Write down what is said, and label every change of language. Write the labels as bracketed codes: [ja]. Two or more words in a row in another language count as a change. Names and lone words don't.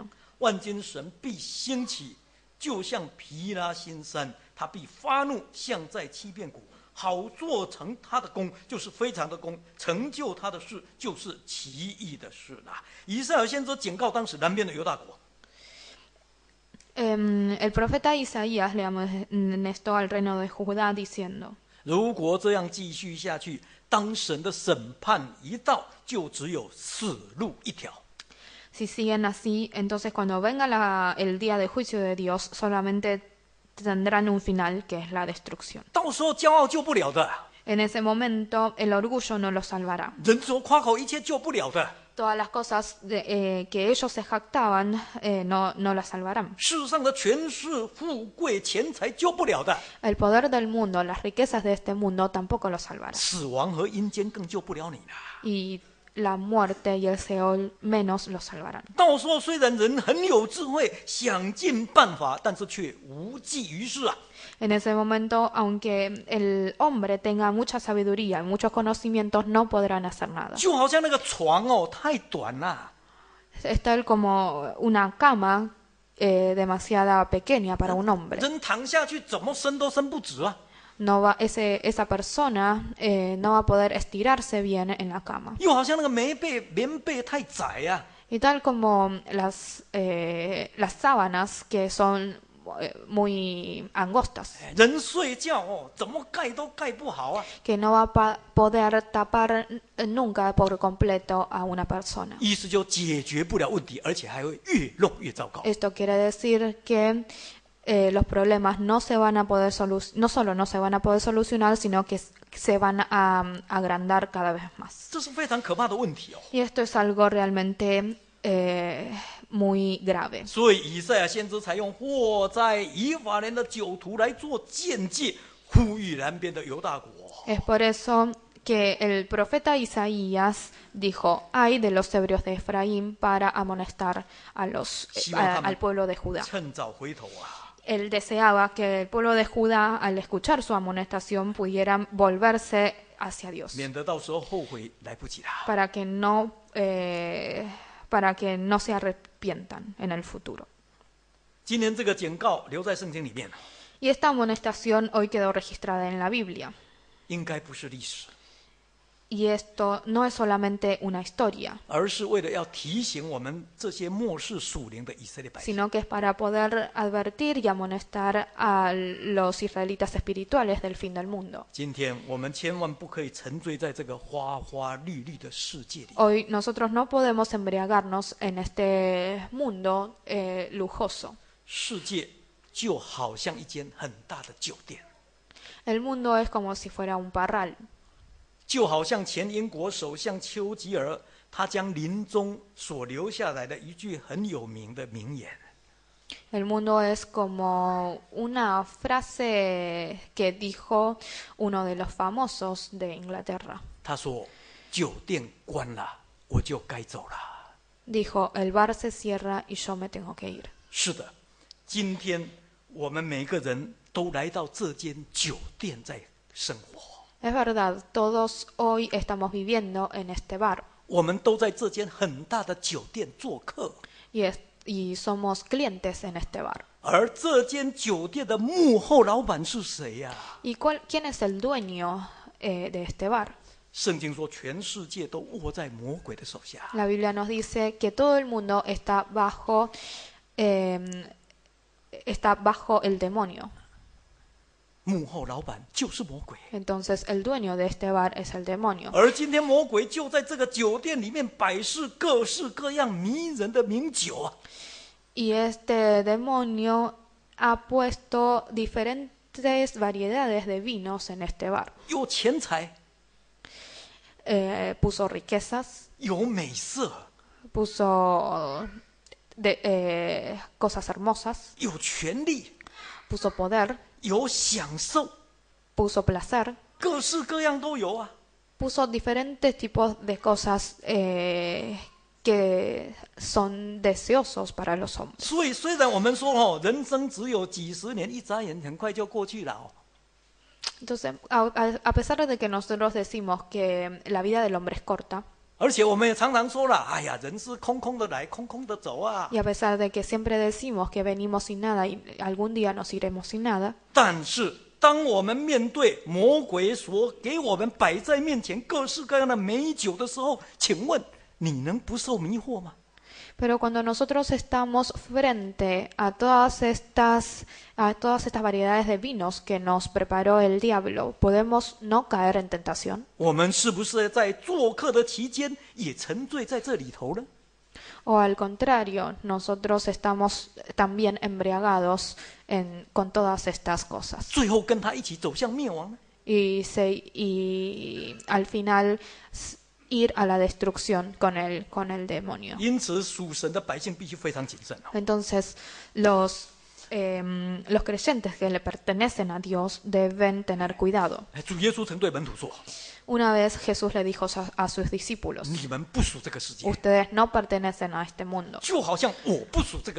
[zh] 万军神必兴起，就像毗拉新山，他必发怒，像在欺骗谷，好做成他的功，就是非常的功，成就他的事，就是奇异的事啦。以赛亚先知警告当时南边的犹大国。 [es] El profeta Isaías le amonestó al reino de Judá diciendo: [zh] 如果这样继续下去，当神的审判一到，就只有死路一条。 [es] Si siguen así, entonces cuando venga el día de juicio de Dios, solamente tendrán un final, que es la destrucción. [zh] 到时候骄傲救不了的， [es] En ese momento, el orgullo no los salvará. [zh] 人所夸口一切救不了的。 [es] Todas las cosas que ellos se jactaban no las salvarán. [zh] 世上的权势、富贵、钱财救不了的， [es] El poder del mundo, las riquezas de este mundo tampoco los salvarán. [zh] 死亡和阴间更救不了你了。 [es] Y la muerte y el Seol menos los salvarán. [zh] 到时候虽然人很有智慧，想尽办法，但是却无济于事啊！ [es] En ese momento, aunque el hombre tenga mucha sabiduría y muchos conocimientos, no podrán hacer nada. [zh] 就好像那个床哦，太短了， [es] Es tal como una cama demasiada pequeña para un hombre. [zh] 人躺下去怎么伸都伸不直啊！ [es] Esa persona no va a poder estirarse bien en la cama. [zh] 又好像那个棉被太窄啊！ [es] Y tal como las sábanas que son muy angostas, [zh] 人睡觉哦，怎么盖都盖不好啊！ [es] que no va a poder tapar nunca por completo a una persona. [zh] 意思就解决不了问题，而且还会越弄越糟糕。 [es] Esto quiere decir que los problemas no solo no se van a poder solucionar, sino que se van a agrandar cada vez más. [zh] 这是非常可怕的问题哦。 [es] Y esto es algo realmente muy grave. [zh] 所以以赛亚先知才用祸灾以法莲的酒徒来做鉴戒，呼吁南边的犹大国。 [es] Es por eso que el profeta Isaías dijo: "Ay de los ebrios de Efraín", para amonestar al pueblo de Judá. [zh] 趁早回头啊！ [es] Él deseaba que el pueblo de Judá, al escuchar su amonestación, pudieran volverse hacia Dios, [zh] 免得到时候后悔来不及啦。 [es] para que no se arrepientan en el futuro. [zh] 今天这个警告留在圣经里面， [es] Y esta amonestación hoy quedó registrada en la Biblia. [zh] 应该不是历史， [es] Y esto no es solamente una historia, [zh] 而是为了要提醒我们这些末世属灵的以色列百姓。 [es] sino que es para poder advertir y amonestar a los israelitas espirituales del fin del mundo. [zh] 今天我们千万不可以沉醉在这个花花绿绿的世界里。 [es] Hoy nosotros no podemos embriagarnos en este mundo lujoso. [zh] 世界就好像一间很大的酒店， [es] El mundo es como si fuera un parral. [zh] 就好像前英国首相丘吉尔，他将临终所留下来的一句很有名的名言。 [es] El mundo es como una frase que dijo uno de los famosos de Inglaterra. [zh] 他说：“酒店关了，我就该走了。” [es] Dijo, el bar se cierra y yo me tengo que ir. [zh] 是的，今天我们每个人都来到这间酒店在生活， [es] Es verdad, todos hoy estamos viviendo en este bar [zh] 我们都在这间很大的酒店做客， [es] y somos clientes en este bar. [zh] 而这间酒店的幕后老板是谁呀？ [es] ¿Y quién es el dueño de este bar? [zh] 圣经说，全世界都握在魔鬼的手下。 [es] La Biblia nos dice que todo el mundo está bajo el demonio. [zh] 幕后老板就是魔鬼， [es] Entonces el dueño de este bar es el demonio. [zh] 而今天魔鬼就在这个酒店里面摆设各式各样迷人的名酒啊！ [es] Y este demonio ha puesto diferentes variedades de vinos en este bar. [zh] 有钱财， [es] Puso riquezas, [zh] 有美色， [es] puso cosas hermosas, [zh] 有权利， [es] puso poder, [zh] 有享受， [es] puso placer, [zh] 各式各样都有啊！ [es] puso diferentes tipos de cosas que son deseosos para los hombres. [zh] 所以虽然我们说人生只有几十年，一眨眼很快就过去了哦。 [es] Entonces, a pesar de que nosotros decimos que la vida del hombre es corta, [zh] 而且我们也常常说了，哎呀，人是空空的来，空空的走啊。 [es] y a pesar de que siempre decimos que venimos sin nada y algún día nos iremos sin nada, [zh] 但是当我们面对魔鬼所给我们摆在面前各式各样的美酒的时候，请问你能不受迷惑吗？ [es] pero cuando nosotros estamos frente a todas estas variedades de vinos que nos preparó el diablo, ¿podemos no caer en tentación? [zh] 我们是不是在做客的期间也沉醉在这里头呢？ [es] O al contrario, nosotros estamos también embriagados con todas estas cosas. [zh] 最后跟他一起走向灭亡呢？ [es] Y al final ir a la destrucción con el demonio. [zh] 因此，属神的百姓必须非常谨慎哦。 [es] Entonces, los creyentes que le pertenecen a Dios deben tener cuidado. [zh] 主耶稣曾对门徒说 [es] Una vez Jesús le dijo a sus discípulos, [zh] 你们不属这个世界， [es] ustedes no pertenecen a este mundo, [zh] 就好像我不属这个世